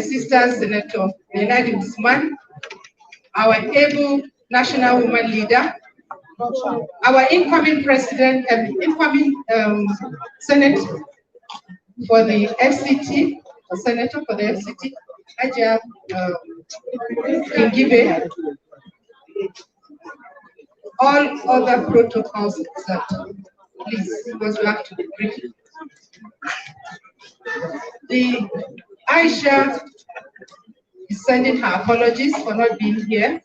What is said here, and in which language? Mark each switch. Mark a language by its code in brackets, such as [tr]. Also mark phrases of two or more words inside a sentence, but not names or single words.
[en] sister, Senator Benadi Usman, our able national woman leader, our incoming president and incoming Senate for the FCT, Senator for the FCT, Hajiya Njenje, all other protocols observed. Please, because we have to be brief. The Aisha is sending her apologies for not being here.